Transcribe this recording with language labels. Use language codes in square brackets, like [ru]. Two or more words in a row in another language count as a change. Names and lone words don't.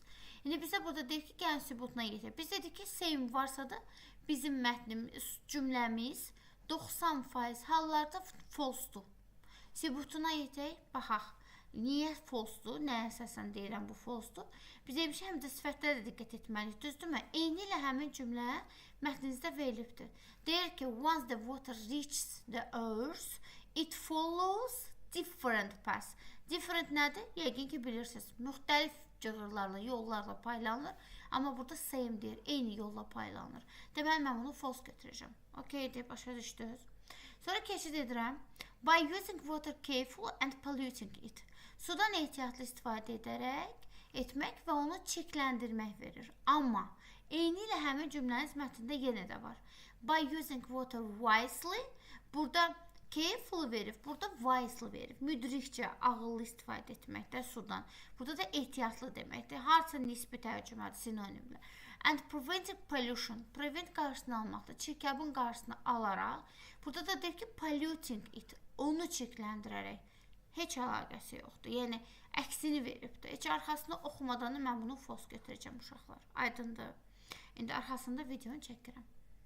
[az] İndi bizə burada deyir ki, gəlin sübutuna yetir. Biz dedik ki, same varsa da bizim mətnimiz, cümləmiz 90% hallarda false-dur. Sübutuna yetək, baxaq. Niyə false-dur? Nəyə əsasən deyirəm bu false-dur? Biz demişik, həm də sifətlərə diqqət etməliyik, düzdürmü? Eyni ilə həmin cümlə mətninizdə verilibdir. Deyir ki, [en] once the water reaches the earth, it follows different paths. [az] Different nədir? Yəqin ki, bilirsiniz. Müxtəlif cığırlarla, yollarla paylanılır. Amma burada same deyir, eyni yolla paylanılır. Deməli, mən bunu false götürəcəm. Okay, deyib, başa düşdünüz. Sonra keçid edirəm. [en] By using water careful and polluting it. [az] Sudan ehtiyatlı istifadə edərək etmək və onu çekləndirmək verir. Amma eyni ilə həmin cümləniz mətndə yenə də var. [en] By using water wisely, [az] burada careful verib, burada wisely verib. Müdrikcə, ağıllı istifadə etməkdə sudan. Burada da ehtiyatlı deməkdir. Harca nisbi tərcümədir, sinonimlə. [en] And preventing pollution, prevent [az] qarşısını almaqdır. Çirkabın qarşısını alaraq. Burada da deyir ki, [en] polluting it, [az] onu çirkləndirərək. Heç əlaqəsi yoxdur. Yəni, əksini veribdir. Heç arxasını oxumadan mən bunu false götürəcəm uşaqlar. Aydındır. İndi arxasında videonu çəkirəm.